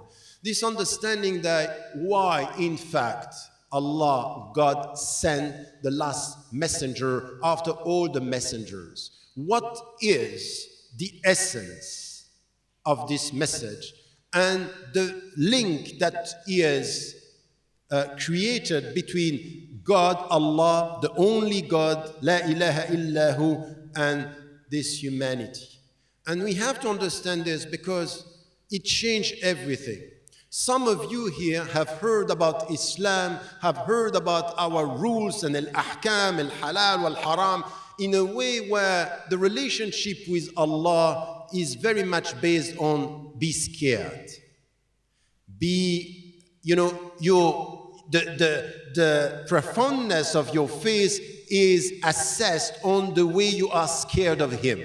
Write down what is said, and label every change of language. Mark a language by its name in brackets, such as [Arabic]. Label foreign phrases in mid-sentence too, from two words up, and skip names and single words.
[English] This understanding that why, in fact, Allah, God, sent the last messenger after all the messengers. What is the essence of this message and the link that is created between God, Allah, the only God, [Arabic] لا إله إلا هو, [English] and this humanity. And we have to understand this because it changed everything. Some of you here have heard about Islam, have heard about our rules and [Arabic] الأحكام، الحلال والحرام, [English] in a way where the relationship with Allah is very much based on be scared. Be, the profoundness of your faith is assessed on the way you are scared of Him.